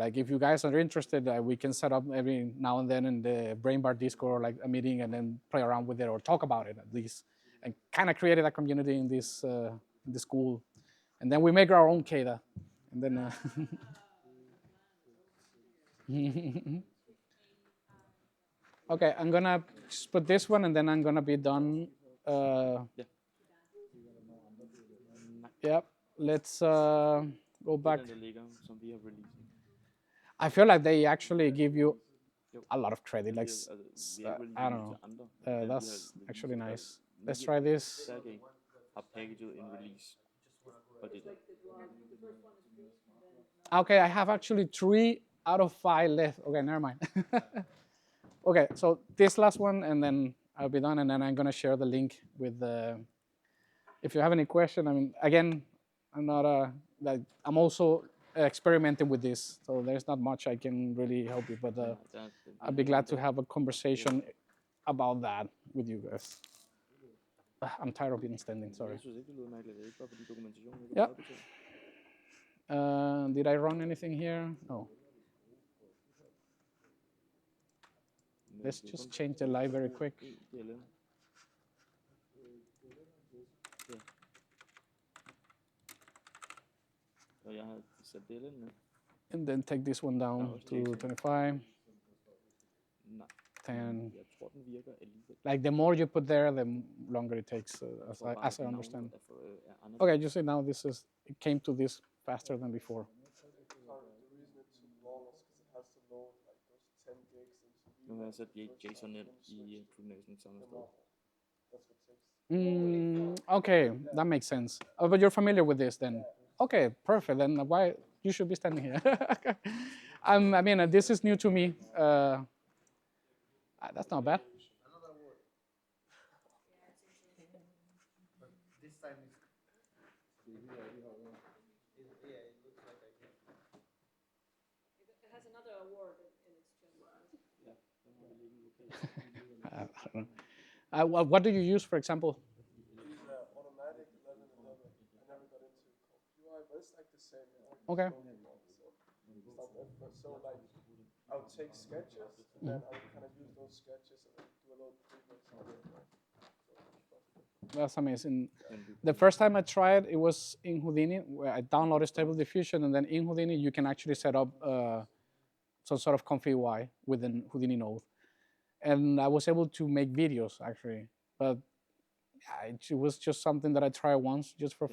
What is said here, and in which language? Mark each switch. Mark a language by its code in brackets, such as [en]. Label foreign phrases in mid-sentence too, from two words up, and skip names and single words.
[en] Like if you guys are interested, we can set up every now and then in the Brain Bar Discord like a meeting and then play around with it or talk about it at least, and kind of create a community in this school, and then we make our own Kata, and then. Okay, I'm gonna just put this one, and then I'm gonna be done. Yep. Let's go back. [da] Der ligger, som vi har releaset. [en] I feel like they actually give you a lot of credit. Like, [da] Vi har ikke [en] I don't know. [da] releaset til andre. [en] That's actually nice. Let's try this. [da] Sergej har packaget en release. Og det er der. [en] Okay, I have actually 3 out of 5 left. Okay, never mind. Okay, so this last one, and then I'll be done, and then I'm gonna share the link with the. If you have any question, I mean, again, I'm not like I'm also experimenting with this, so there's not much I can really help you, but I'd be glad to have a conversation about that with you guys. I'm tired of being standing. Sorry. [da] Jeg synes ikke, det lyder mærkeligt. Det er ikke bare fordi dokumentationen ikke er Ja. meget betalt. [en] Did I run anything here? No. [da] Men [en] Let's [da] det er [en] just [da] kun [en] change the light very quick. [da] en DLL. Ja. Og jeg har sat DLL med. [en] And then take this one down [da] også [en] to Jason. 25. [da] Nej, 10. jeg tror, den virker alligevel. [en] Like the more you put there, the longer it takes, [da] Jeg [en] as [da] tror [en] I, [da] bare, [en] as I [da] at [en] understand. [da] navnet er anderledes. [en] Okay, you see now it came to this faster than before. Sorry, the reason it took long is because it has to load like those 10 gigs into [da] Nu har jeg sat [en] first Jason time, [da] ind [en] then [da] i [en] switch [da] True Nation samme [en] the [da] sted. [en] model. That's what takes. Okay, that makes sense. Oh, but you're familiar with this then? Okay, perfect. Then why you should be standing here? I mean, this is new to me. That's not bad. Another word. But this time it's. Yeah, it looks like I can. It has another award in its general. [da] Ja, den har vi liggende lokalt. [en] I don't know. What do you use, for example? Use automatic 1111. I never got into UI, but it's like the same. You know, Okay. so it's not that much. So like, I would take sketches, and then I would kind of use those sketches and then do a little treatment on it. That's amazing. [da] Men vi [en] The first time I tried, it was in Houdini, where I downloaded Stable Diffusion, and then in Houdini, you can actually set up some sort of comfy UI within Houdini node. And I was able to make videos, actually. But yeah, it was just something that I tried once, just for